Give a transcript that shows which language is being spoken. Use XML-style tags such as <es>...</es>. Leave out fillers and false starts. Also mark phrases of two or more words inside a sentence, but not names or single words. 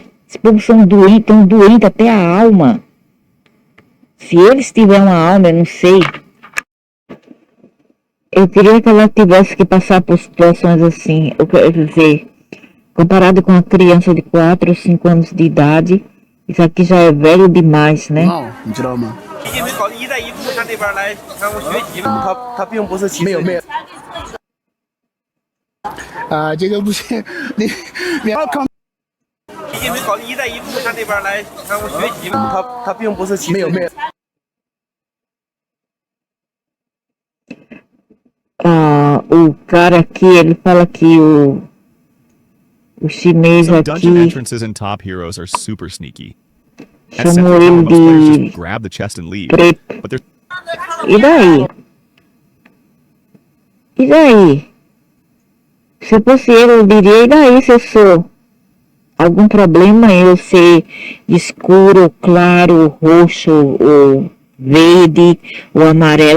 <pt>Esses povos são doentes até a alma. Se eles tiverem uma alma, eu não sei. Eu queria que ela tivesse que passar por situações assim. Eu quero dizer, comparado com uma criança de 4 ou 5 anos de idade, Isso aqui já é velho demais, né?</pt> <zh>你知道吗？习近平搞“一带一路”，他那边来向我学习嘛。他并不是歧视。没有没有。这个不是你要看。习近平搞“一带一路”，他那边来向我学习嘛。他并不是歧视。没有没有。</zh> <pt>O cara aqui, ele fala que o chinês</pt> <en>Some dungeon</en> <pt>aqui</pt> <en>entrances and top heroes are super sneaky. At</en> <pt>chamou</pt> <en>Central Town,</en> <pt>ele</pt> <en>most players</en> <pt>de</pt> <en>just grab the chest and leave.</en> <pt>preto.</pt> <en>But there's</en> <pt>E daí? E daí? Se eu fosse eu diria, e daí se eu sou algum problema eu ser escuro, claro, roxo, ou verde, ou amarelo?</pt>